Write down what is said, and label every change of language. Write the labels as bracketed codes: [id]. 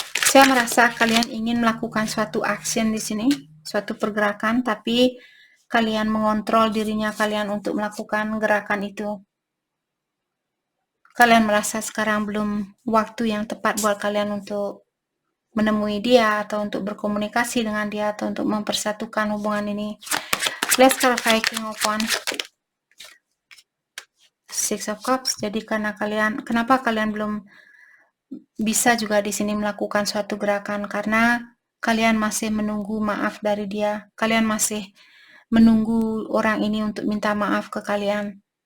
[id] Saya merasa kalian ingin melakukan suatu action di sini, suatu pergerakan, tapi kalian mengontrol dirinya kalian untuk melakukan gerakan itu. Kalian merasa sekarang belum waktu yang tepat buat kalian untuk menemui dia atau untuk berkomunikasi dengan dia atau untuk mempersatukan hubungan ini. [en] Let's clarify King of Wands. Six of Cups. [id] Jadi kenapa kalian belum bisa juga di sini melakukan suatu gerakan? Karena kalian masih menunggu maaf dari dia. Kalian masih menunggu orang ini untuk minta maaf ke kalian.